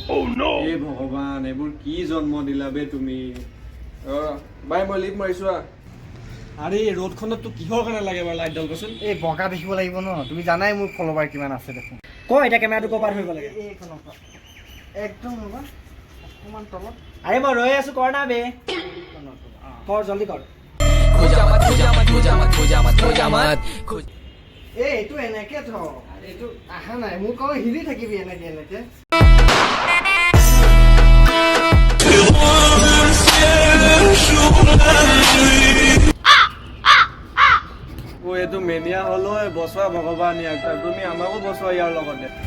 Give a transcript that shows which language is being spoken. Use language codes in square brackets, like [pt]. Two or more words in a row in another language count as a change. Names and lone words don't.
[as] এ ভগৱান এইবোৰ কি জন্ম দিলা বে তুমি বাই মই লিপ মাৰিছো আৰে এই ৰ'দখনত তো কিহৰ কাৰণে লাগে বাৰু লাইট ডাল কচোন এই বগা দেখিব লাগিব ন তুমি জানাই মোৰ ফলোৱাৰ কিমান আছে দেখোন ক এতিয়া কেমেৰাটো ক'ৰ পৰা ধৰিব লাগে এইখনৰ পৰা একদম ৰবা অকমান তলত আৰে মই ৰৈ আছো [hi] कर ना बे कर जल्दी कर खोजा मत खोजा मत खोजा मत खोजा मत खोजा मत [as] এই এইটো এনেকে থ এইটো আহা নাই মোৰ কওঁ হিলি থাকিবি এনেকে এনেকে ও এইটো মেনিয়া হলো বছোৱা ভগৱান ইয়াক তুমি আমাকো বছোৱা ইয়াৰ লগতে